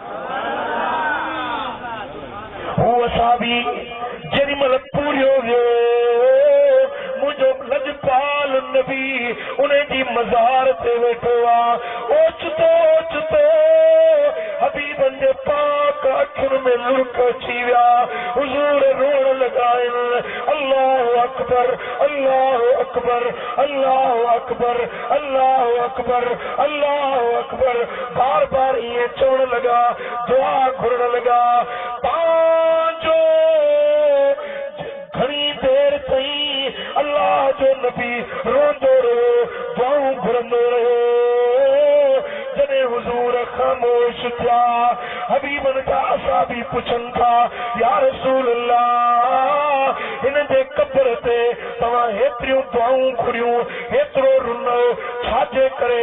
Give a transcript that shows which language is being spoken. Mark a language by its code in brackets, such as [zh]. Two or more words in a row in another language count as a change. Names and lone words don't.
[sd] हू असहाबी जेॾी महिल पूरियो वियो, मुंहिंजो लजपाल नबी उन जी मज़ार ते वेठो आहे। ओचितो ओचितो हबीबनि जे पाक अखियुनि में लुड़क अची विया। हुज़ूर रोअण लॻा आहिनि, [ar] الله أكبر الله أكبر الله أكبر الله أكبر الله أكبر अल्लाहु अकबर अल्लाहु अकबर, [sd] बार बार ईअं चवण लॻा, दुआ घुरण लॻा। पंहिंजो घणी देर ताईं अल्लाह जो नबी रोंदो रहियो, दुआऊं घुरंदो रहियो। जॾहिं हुज़ूर ख़ामोश थिया, हबीबनि जा असहाबी पुछनि था, [ar] يا رسول الله, [sd] हिन जे क़ब्र ते तव्हां हेतिरियूं दुआऊं घुरियूं, हेतिरो रुनो, छाजे करे?